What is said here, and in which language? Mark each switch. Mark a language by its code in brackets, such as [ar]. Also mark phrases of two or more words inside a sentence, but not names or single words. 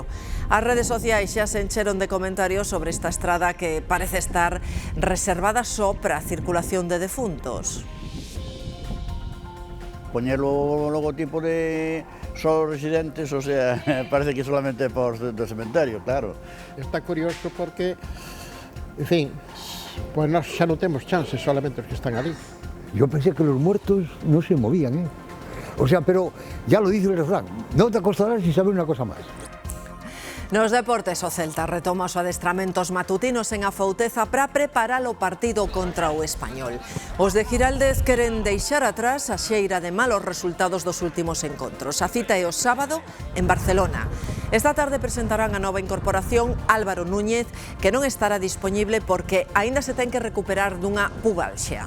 [gl] As redes sociais xa se encheron de comentarios sobre esta estrada que parece estar reservada só para a circulación de defuntos. Poñer o logotipo de só residentes, [es] o sea, [gl] parece que solamente por do cementerio, claro. Está curioso porque, en fin, pues nós xa non temos chances solamente os que están ali. [es] Yo pensé que los muertos no se movían, ¿eh? O sea, pero ya lo dice el refrán, no te acostarás sin saber una cosa más. [gl] Nos deportes, o Celta retoma os adestramentos matutinos en Afouteza para preparar o partido contra o Español. Os de Giraldez queren deixar atrás a xeira de malos resultados dos últimos encontros. A cita é o sábado en Barcelona. Esta tarde presentarán a nova incorporación Álvaro Núñez, que non estará dispoñible porque aínda se ten que recuperar dunha pubalxia.